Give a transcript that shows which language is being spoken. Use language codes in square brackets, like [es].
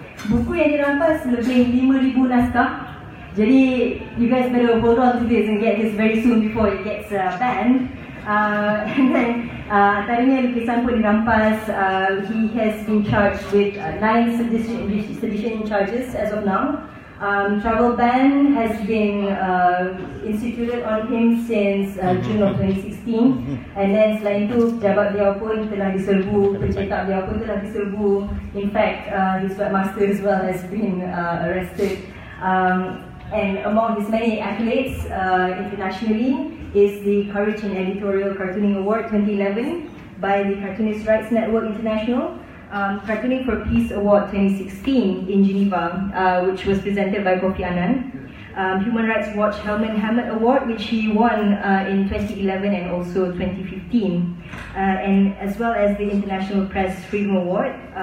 [ms] Buku yang dirampas lebih 5,000 naskah. [en] Jadi you guys better hold on to this and get this very soon before it gets banned. And then [ms] antaranya lukisan pun dirampas. [en] He has been charged with 9 sedition charges as of now. Travel ban has been instituted on him since June of 2016. And then [ms] selain itu, pejabat beliau pun telah diserbu, pencetak beliau pun telah diserbu. [en] In fact, his webmaster as well has been arrested. And among his many accolades internationally is the Courage in Editorial Cartooning Award 2011 by the Cartoonist Rights Network International, Cartooning for Peace Award 2016 in Geneva, which was presented by Kofi Annan, Human Rights Watch Helman Hammett Award, which he won in 2011 and also 2015, and as well as the International Press Freedom Award,